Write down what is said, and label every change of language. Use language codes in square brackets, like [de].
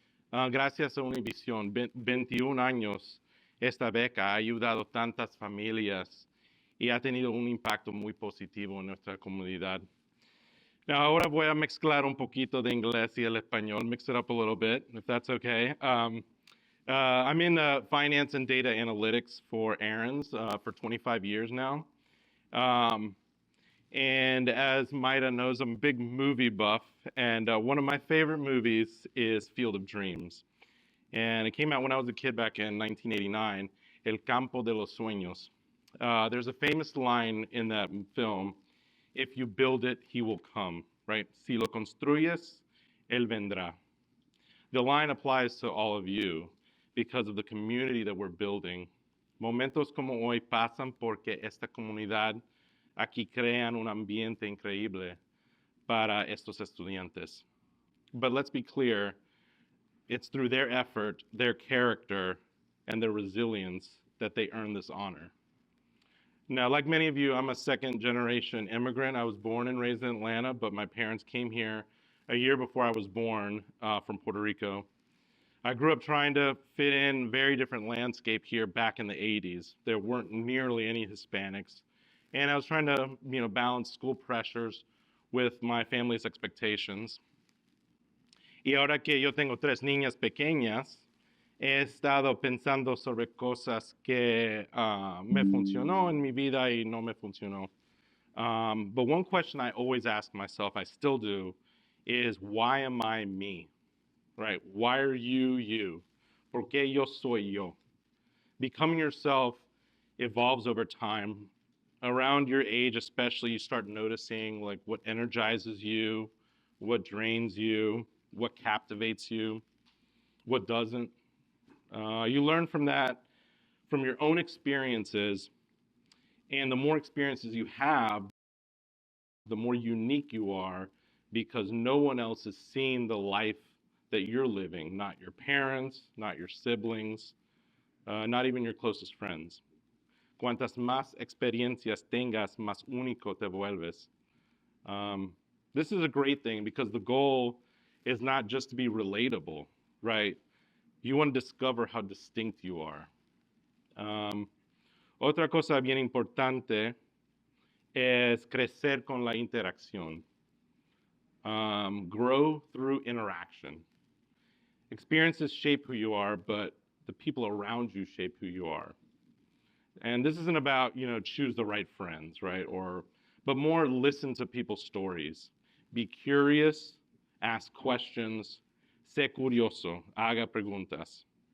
[es] Gracias a Univision, 21 años, esta beca ha ayudado a tantas familias y ha tenido un impacto muy positivo en nuestra comunidad. Now, ahora voy a mezclar un poquito de inglés y el español, [en] mix it up a little bit, if that's okay. I'm in finance and data analytics for Aaron's for 25 years now. And as Maida knows, I'm a big movie buff, and one of my favorite movies is Field of Dreams. And it came out when I was a kid back in 1989, [es] El Campo de los Sueños. [en] There's a famous line in that film, if you build it, he will come, right? [es] Si lo construyes, él vendrá. [en] The line applies to all of you because of the community that we're building. [es] Momentos como hoy pasan porque esta comunidad aquí crean un ambiente increíble para estos estudiantes. [en] But let's be clear, it's through their effort, their character, and their resilience that they earn this honor. Now, like many of you, I'm a second-generation immigrant. I was born and raised in Atlanta, but my parents came here a year before I was born from Puerto Rico. I grew up trying to fit in very different landscape here back in the 80s. There weren't nearly any Hispanics. And I was trying to, balance school pressures with my family's expectations. [es] Y ahora que yo tengo 3 niñas pequeñas, he estado pensando sobre cosas que me funcionó en mi vida y no me funcionó. [en] But one question I always ask myself, I still do, is why am I me? Right? Why are you you? [es] ¿Por qué yo soy yo? [en] Becoming yourself evolves over time. Around your age especially, you start noticing like what energizes you, what drains you, what captivates you, what doesn't. You learn from that, from your own experiences, and the more experiences you have, the more unique you are because no one else has seen the life that you're living, not your parents, not your siblings, not even your closest friends. [es] Cuantas más experiencias tengas, más único te vuelves. [en] This is a great thing because the goal is not just to be relatable, right? You want to discover how distinct you are. [es] Otra cosa bien importante es crecer con la interacción. [en] Grow through interaction. Experiences shape who you are, but the people around you shape who you are. And this isn't about, choose the right friends, right? But more listen to people's stories. Be curious, ask questions, [es] sé curioso, haga preguntas.